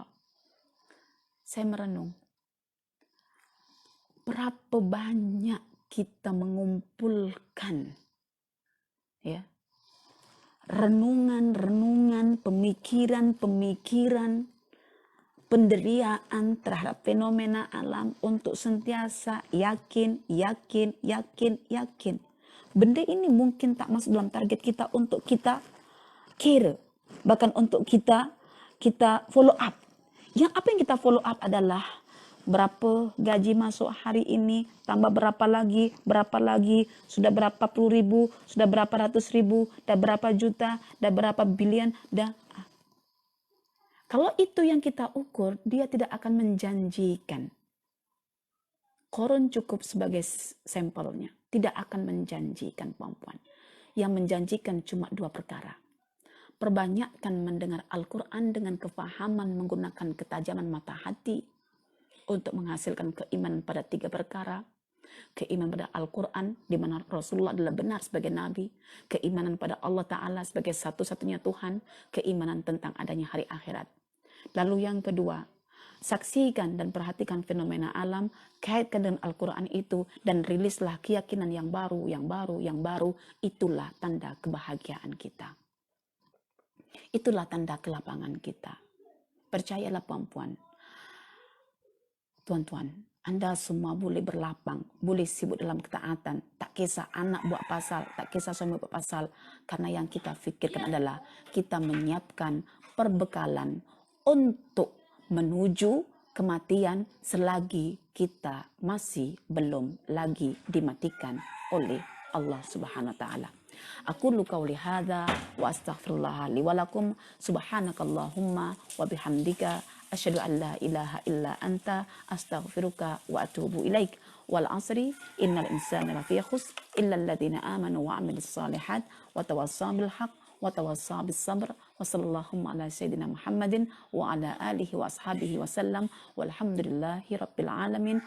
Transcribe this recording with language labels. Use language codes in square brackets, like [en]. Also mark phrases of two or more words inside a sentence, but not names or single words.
[ms] Saya merenung, berapa banyak kita mengumpulkan renungan, pemikiran, penderiaan terhadap fenomena alam untuk sentiasa yakin. Benda ini mungkin tak masuk dalam target kita untuk kita kira, bahkan untuk kita [en] follow up. [ms] Yang apa yang kita [en] follow up [ms] adalah berapa gaji masuk hari ini, tambah berapa lagi, sudah berapa puluh ribu, sudah berapa ratus ribu, dah berapa juta, dah berapa bilion, dah. Kalau itu yang kita ukur, dia tidak akan menjanjikan. Quran cukup sebagai sampelnya, tidak akan menjanjikan, perempuan. Yang menjanjikan cuma dua perkara. Perbanyakkan mendengar Al-Quran dengan kefahaman menggunakan ketajaman mata hati, untuk menghasilkan keimanan pada tiga perkara. Keimanan pada Al-Quran, di mana Rasulullah adalah benar sebagai Nabi. Keimanan pada Allah Ta'ala sebagai satu-satunya Tuhan. Keimanan tentang adanya hari akhirat. Lalu yang kedua, saksikan dan perhatikan fenomena alam, kaitkan dengan Al-Quran itu, dan rilislah keyakinan yang baru, itulah tanda kebahagiaan kita. Itulah tanda kelapangan kita. Percayalah puan-puan, tuan-tuan, Anda semua boleh berlapang, boleh sibuk dalam ketaatan. Tak kisah anak buat pasal, tak kisah suami buat pasal. Karena yang kita fikirkan adalah kita menyiapkan perbekalan untuk menuju kematian selagi kita masih belum lagi dimatikan oleh Allah [ar] سبحانه وتعالى. أقول قولي هذا وأستغفر الله لي ولكم سبحانك اللهم وبحمدك أشهد أن لا إله إلا أنت أستغفرك وأتوب إليك. والعصر إن الإنسان لفي خسر إلا الذين آمنوا وعملوا الصالحات وتواصوا بالحق وتواصوا بالصبر وصلى الله على سيدنا محمد وعلى آله وأصحابه وسلم والحمد لله رب العالمين.